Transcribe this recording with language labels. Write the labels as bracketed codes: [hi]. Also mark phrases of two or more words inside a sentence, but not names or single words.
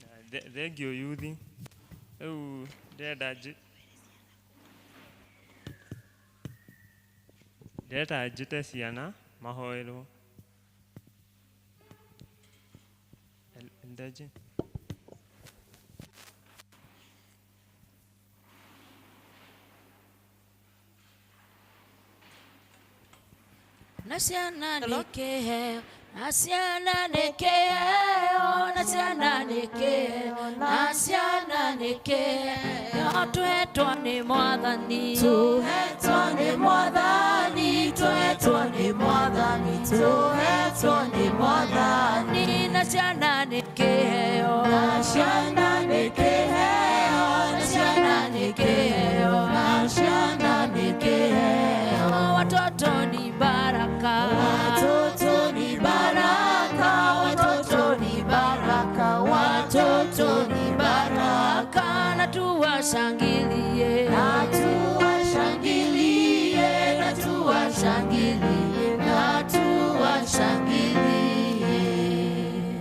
[ki] thengio yuthi rĩu ndĩrenda njĩte ciana mahoerwo ndaje Nasiana nikeheo, nasiana nikeheo, nasiana nikeheo, nasiana nikeheo, tuhetwa ni mwathani, tuhetwa ni mwathani, tuhetwa ni mwathani, tuhetwa ni mwathani, nasiana nikeheo, nasiana nikeheo, nasiana nikeheo, nasiana [sw] nikeheo, watoto ni baraka, watoto ni baraka, watoto ni baraka, watoto ni baraka, na tuwashangilie, na tuwashangilie, na tuwashangilie, na tuwashangilie.